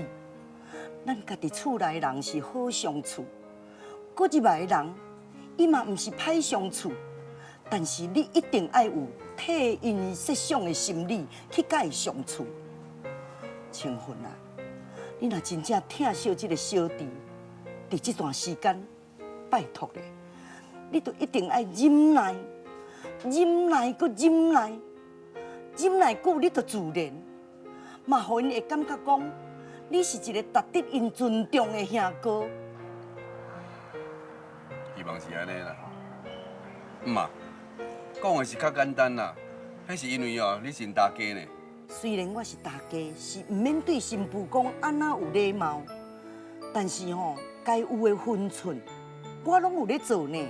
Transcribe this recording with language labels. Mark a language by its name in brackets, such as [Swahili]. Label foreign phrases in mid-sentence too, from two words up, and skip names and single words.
[Min Nan Chinese] 咱家己厝内人是好相处，搁入来的人，伊嘛毋是歹相处。但是你一定爱有替因设想的心理去甲伊相处。青云啊，你若真正疼惜这个小弟，伫这段时间，拜托咧。你就一定爱忍耐，忍耐搁忍耐，忍耐久你就自然，嘛，互因会感觉讲你是一个值得因尊重的兄哥。希望是安尼啦。啊，讲的是较简单啦，迄是因为哦，你是因大家呢。虽然我是大家，是毋免对新妇讲安那有礼貌，但是吼，该有的分寸，我拢有咧做呢。